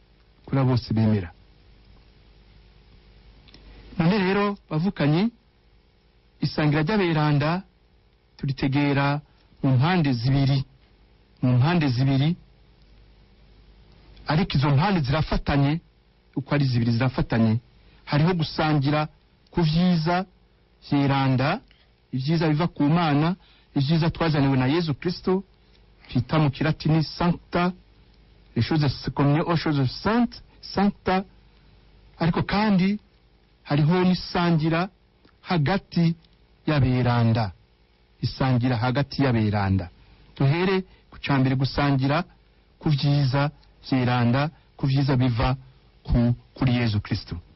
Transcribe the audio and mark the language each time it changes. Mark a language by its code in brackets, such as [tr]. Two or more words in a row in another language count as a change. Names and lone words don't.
[rn] None rero bavukanye, isangira ry'aberanda turitegera mu mpande zibiri, ariko izo mpande zirafatanye. Uko ari zibiri zirafatanye, hariho gusangira ku vyiza vyeranda, ivyiza biva ku Mana, ivyiza twazaniwe na Yezu Kristo, twita mu Kilatini [la] sancta, [fr] les choses communes aux choses sancta. [rn] Ariko kandi hariho n'isangira hagati y'aberanda, duhere ku cambere, gusangira ku vyiza vyeranda, ku vyiza biva kuri Yezu Kristo.